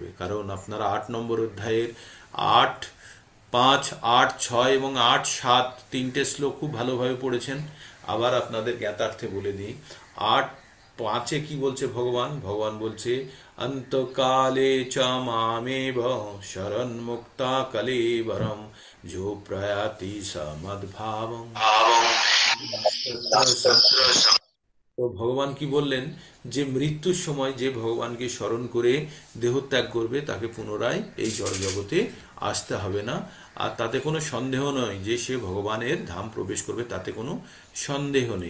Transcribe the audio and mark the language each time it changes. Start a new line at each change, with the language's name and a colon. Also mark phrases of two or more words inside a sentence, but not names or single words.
Bangla: কারণ আপনারা 8 নম্বর অধ্যায়ের 8, 5, 8, 6 এবং 8, 7 তিনটে শ্লোক খুব ভালোভাবে পড়েছেন। আবার আপনাদের জ্ঞাতার্থে বলে দিই। 8, 5 কি বলছে ভগবান বলছে,
Sanskrit: অন্তকালে চ মামেব শরণ মুক্তা কলেবরম जो प्रयाति समद्भावं।
Bangla: তো ভগবান কি বললেন, যে মৃত্যুর সময় যে ভগবানকে স্মরণ করে দেহত্যাগ করবে, তাকে পুনরায় এই জড়জগতে আসতে হবে না। আর তাতে কোনো সন্দেহ নয় যে সে ভগবানের ধাম প্রবেশ করবে, তাতে কোনো সন্দেহ নেই।